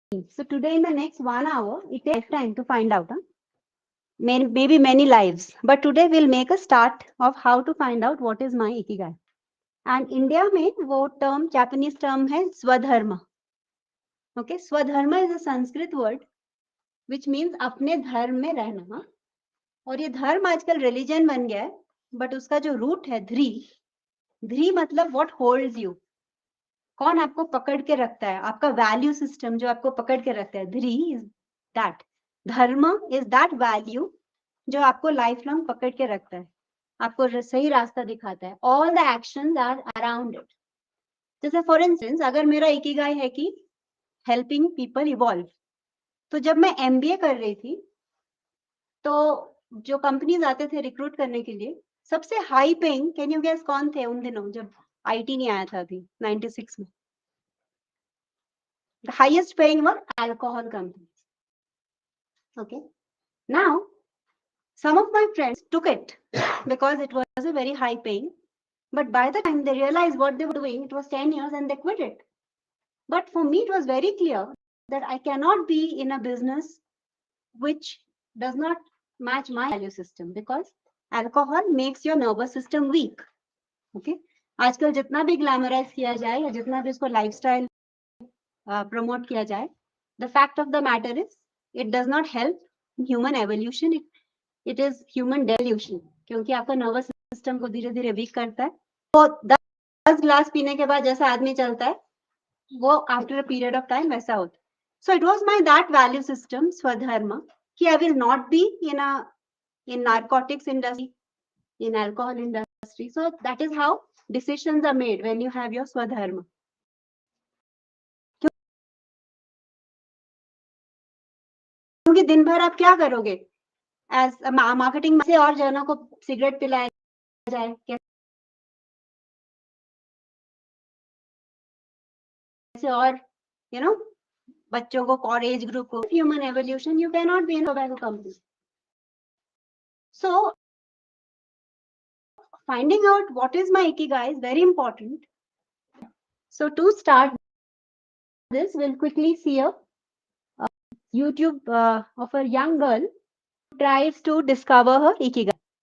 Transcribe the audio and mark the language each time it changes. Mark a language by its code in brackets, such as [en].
[en] So today in the next 1 hour, it takes time to find out. Maybe many lives, but today we'll make a start of how to find out what is my ikigai. And India में वो term, Japanese term है Swadharma. Okay, Swadharma is a Sanskrit word which means [hi] अपने धर्म में रहना. और ये धर्म आजकल रिलीजन बन गया है, बट उसका जो रूट है ध्री मतलब [en] what holds you, [hi] कौन आपको पकड़ के रखता है, आपका वैल्यू सिस्टम जो आपको पकड़ के रखता है, ध्री इज दैट, धर्म इज दैट वैल्यू जो आपको लाइफ लॉन्ग पकड़ के रखता है, आपको सही रास्ता दिखाता है, [en] All the actions are around it. [hi] जैसे फॉर इंस्टेंस अगर मेरा इकिगाई है कि हेल्पिंग पीपल इवॉल्व, तो जब मैं एमबीए कर रही थी तो जो कंपनीज आते थे रिक्रूट करने के लिए, सबसे high paying, [en] can you guess [hi] कौन थे उन दिनों जब आईटी नहीं आया था अभी 96 में? [en] The highest paying were alcohol companies. Okay. Now, some of my friends took it because it was a very high paying. But by the time they realized what they were doing, it was 10 years and they quit it. But for me, it was very clear that I cannot be in a business which does not match my value system because alcohol makes your nervous system weak. Okay. [hi] आजकल जितना भी glamorize किया जाए [en] या जितना भी इसको लाइफस्टाइल प्रमोट किया जाए, the fact of the matter is it does not help human evolution, it is human delusion, [hi] क्योंकि आपका नर्वस सिस्टम को धीरे धीरे वीक करता है। तो 10 ग्लास पीने के बाद जैसा आदमी चलता है वो [en] after a period of time [hi] वैसा होता है। [en] So it was my that value system swadharma कि I will not be in narcotics industry, in alcohol industry. So that is how decisions are made when you have your swadharma. [hi] क्योंकि दिन भर आप क्या करोगे, एज मार्केटिंग से और जनों को सिगरेट पिलाया जाए, कैसे और बच्चों को और एज ग्रुप को, human evolution, [en] You can not be in tobacco company. So finding out what is my ikigai is very important. So to start this, we'll quickly see a YouTube of a young girl who tries to discover her ikigai.